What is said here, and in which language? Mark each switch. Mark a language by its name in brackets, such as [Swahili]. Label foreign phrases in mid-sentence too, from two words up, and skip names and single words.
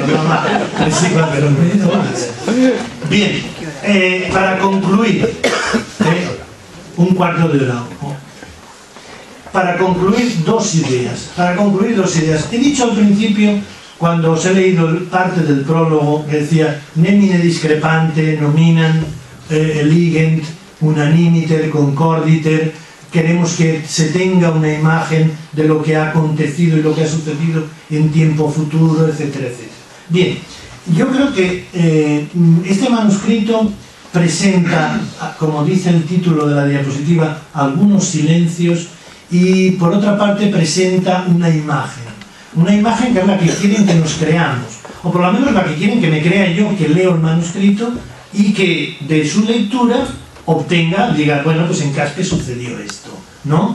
[Spanish] Bien, para concluir, un cuarto de hora. Para concluir dos ideas. He dicho al principio, cuando os he leído parte del prólogo, que decía [Latin] nemine discrepante, nominan, eligent, unanimiter, concorditer. [Spanish] Queremos que se tenga una imagen de lo que ha acontecido y lo que ha sucedido en tiempo futuro, etcétera, etcétera. Bien, yo creo que este manuscrito presenta, como dice el título de la diapositiva, algunos silencios, y por otra parte presenta una imagen que es la que quieren que nos creamos, o por lo menos la que quieren que me crea yo, que leo el manuscrito y que de su lectura diga, bueno, pues en Caspe sucedió esto, ¿no?